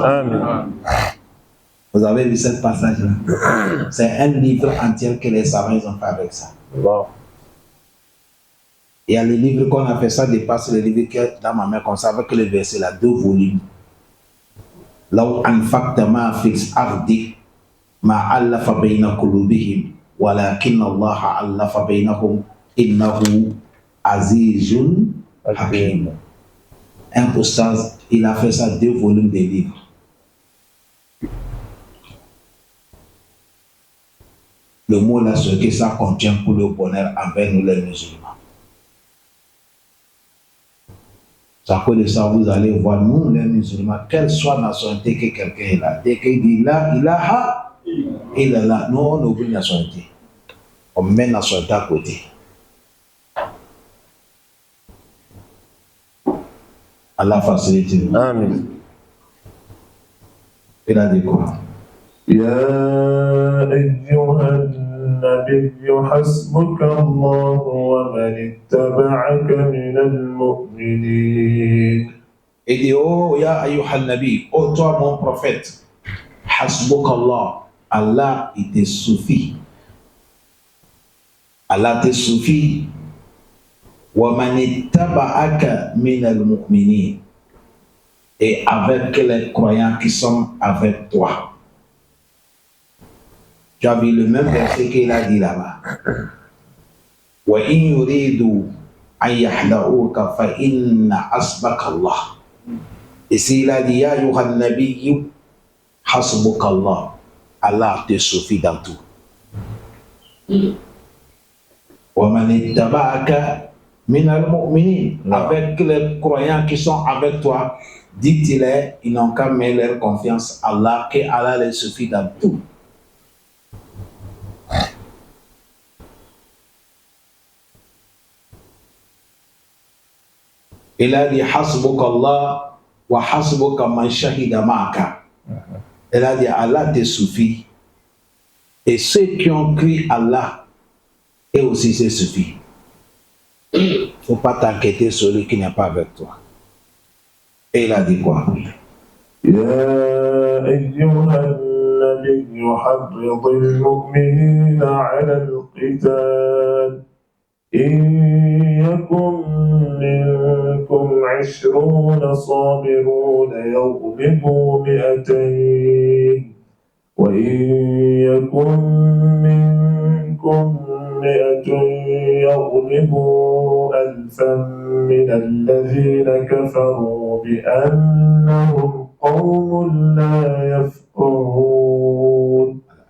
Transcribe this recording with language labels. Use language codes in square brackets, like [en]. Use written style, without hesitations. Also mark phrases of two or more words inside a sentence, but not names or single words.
[fr] Amen. Vous avez vu ce passage-là? C'est un livre entier que les savants ont fait avec ça. Il y a le livre qu'on a fait, ça dépasse le livre qui est dans ma main comme ça, avec le verset là, 2 volumes. Là où [ar] أنفقت ما في الأرض ما ألفت بين قلوبهم ولكن الله ألف بينهم إنه عزيز حكيم. [fr] Un oustaz, il a fait ça 2 volumes de livres. Le mot là, ce que ça contient pour le bonheur envers nous les musulmans. Ça peut de ça, vous allez voir, nous les musulmans, quelle soit nationalité que quelqu'un est là, dès qu'il dit là, il est là, nous on oublie la nationalité. On met la nationalité à côté. Allah facilite. Amen. Il a dit quoi? [ar] يا أيها النبي حسبك الله ومن اتبعك من المؤمنين. [fr] Il dit, [ar] oh, يا أيها النبي, [fr] oh toi mon prophète, [ar] حسبك الله, [fr] Allah il te suffit. Allah te suffit. [ar] ومن اتبعك من المؤمنين. [fr] Et avec les croyants qui sont avec toi. Tu as vu le même verset qu'il a dit là-bas. [ar] وإن يريدوا أن يخدعوك فإن حسبك الله. [fr] Et s'il a dit, [ar] يا أيها النبي حسبك الله, [fr] Allah te suffit dans tout. [ar] ومن اتبعك من المؤمنين. [fr] Avec les croyants qui sont avec toi, dit-il, ils n'ont qu'à mettre leur confiance à Allah, que Allah les suffit dans tout. Il a dit [ar] حسبك الله وحسبك من شهد معك. [fr] Il a dit Allah te suffit. Et ceux qui ont cru Allah, et aussi c'est suffit. Il ne faut pas t'inquiéter sur celui qui n'est pas avec toi. Et il a dit quoi? [ar] يا أيها النبي حرض المؤمنين على القتال إن يكن منكم 20 صابرون يغلبوا 200 وإن يكن منكم 100 يغلبوا 1000 من الذين كفروا بأنهم قوم لا يفقهون.